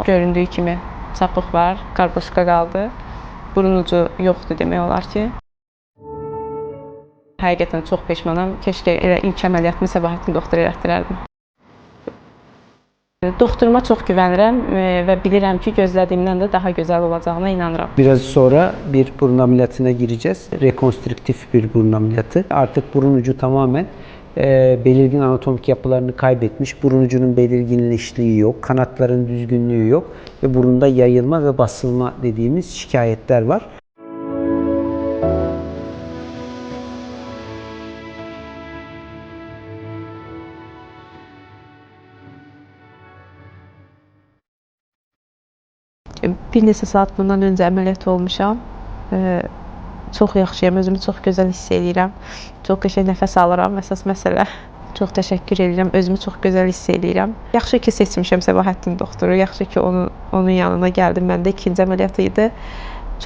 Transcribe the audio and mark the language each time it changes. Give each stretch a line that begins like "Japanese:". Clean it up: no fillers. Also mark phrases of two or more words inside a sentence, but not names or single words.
Azerbaijani: Göründüyü kimi çapıq var, qarboşka qaldı. Burun ucu yoxdur demək olar ki. Həqiqətən çox peşmanam. Keşkə elə ilk əməliyyatımı Səbahattin doktora elətdirərdim. Doktoruma çox güvənirəm və bilirəm ki, gözlədiyimdən də daha gözəl olacağına inanıram.
Turkish: Biraz sonra bir burun ameliyatına gireceğiz. Rekonstrüktif bir burun ameliyatı. Artık burun ucu tamamen belirgin anatomik yapılarını kaybetmiş. Burun ucunun belirginleştiği yok, kanatların düzgünlüğü yok ve burunda yayılma ve basılma dediğimiz şikayetler var.
Azerbaijani: Bir neçə saat bundan öncə əməliyyat olmuşam. Çox yaxşıyam, özümü çox gözəl hiss edirəm. Çox qəşəng nəfəs alıram, əsas məsələ. Çox təşəkkür edirəm, özümü çox gözəl hiss edirəm. Yaxşı ki, seçmişəm Səbahattin doktoru, yaxşı ki, onun yanına gəldim. Məndə ikinci əməliyyat idi.